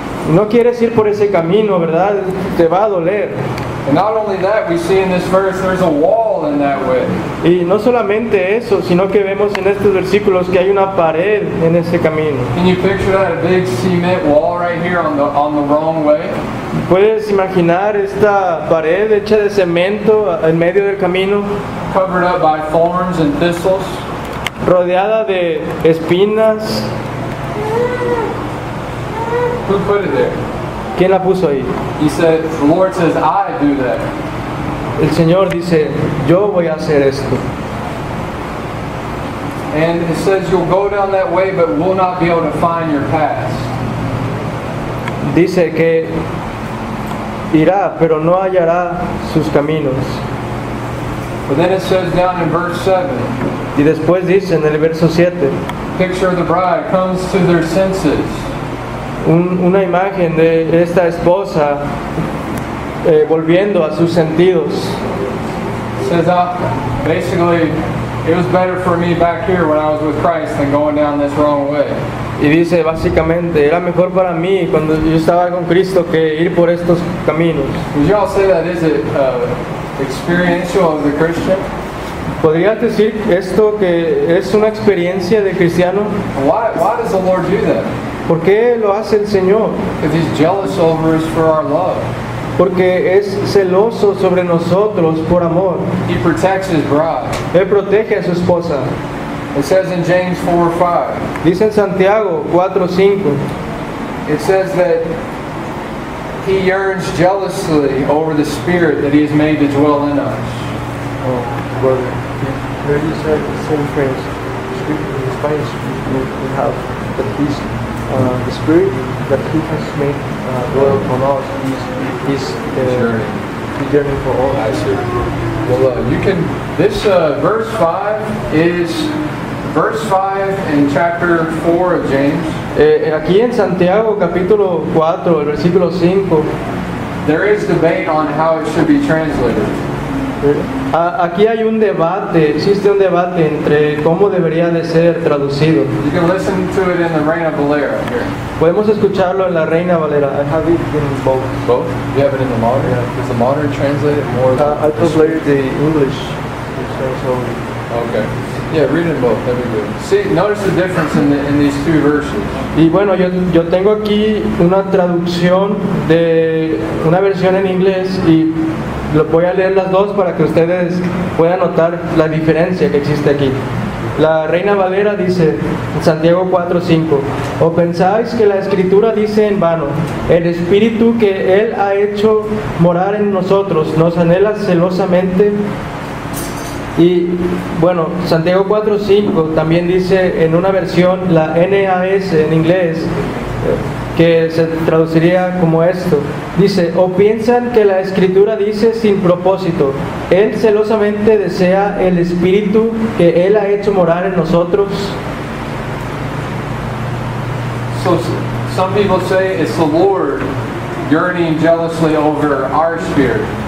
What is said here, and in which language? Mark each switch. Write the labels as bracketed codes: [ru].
[es] No quieres ir por ese camino, ¿verdad? Te va a doler. [en] And not only that, we see in this verse there's a wall in that way. [es] Y no solamente eso, sino que vemos en estos versículos que hay una pared en ese camino. [en] Can you picture that? A big cement wall right here on the wrong way? [es] ¿Puedes imaginar esta pared hecha de cemento en medio del camino, [en] Covered up by thorns and thistles. [es] rodeada de espinas? [en] Who put it there? [es] ¿Quién la puso ahí? [en] He said, the Lord says, I do that. [es] El Señor dice, yo voy a hacer esto. [en] And it says you'll go down that way, but will not be able to find your path. [es] Dice que irá, pero no hallará sus caminos. [en] But then it says down in verse 7, [es] Y después dice en el verso 7, [en] picture of the bride comes to their senses. [es] una imagen de esta esposa volviendo a sus sentidos. [en] It says, basically, it was better for me back here when I was with Christ than going down this wrong way. [es] Y dice básicamente, era mejor para mí cuando yo estaba con Cristo que ir por estos caminos. [en] Would you all say that is experiential of the Christian? [es] ¿Podrías decir esto que es una experiencia de cristiano? [en] Why does the Lord do that? [es] ¿Por qué lo hace el Señor? [en] Because He's jealous over us for our love. [es] Porque es celoso sobre nosotros por amor. [en] He protects His bride. [es] Él protege a su esposa. [en] It says in James 4:5. [es] Dice en Santiago 4:5. [en] It says that He yearns jealously over the Spirit that He has made to dwell in us. Oh, brother, here you said the same phrase. In Spanish, we have that He's the Spirit that He has made dwell on us. He's yearning for all. I see. Well, you can. This verse 5 is verse 5 in chapter 4 of James. [es] Aquí en Santiago capítulo 4, el versículo 5, [en] There is debate on how it should be translated. [es] aquí hay un debate, existe un debate entre cómo debería de ser traducido. [en] You can listen to it in the Reina Valera here. [es] Podemos escucharlo en la Reina Valera. [en] I have it in both. Both? You have it in the modern? Yeah. Does the modern translate it more? I translated the English. Okay. Yeah, read it in both. That'd be good. See, notice the difference in these two verses. [es] Y bueno, yo tengo aquí una traducción de una versión en inglés y voy a leer las dos para que ustedes puedan notar la diferencia que existe aquí. La Reina Valera dice en Santiago 4:5: ¿O pensáis que la Escritura dice en vano, el Espíritu que Él ha hecho morar en nosotros nos anhela celosamente? Y bueno, Santiago 4:5 también dice en una versión, la NAS en inglés, que se traduciría como esto. Dice: ¿O piensan que la Escritura dice sin propósito, Él celosamente desea el Espíritu que Él ha hecho morar en nosotros? [en] So some people say it's the Lord yearning jealously over our spirit.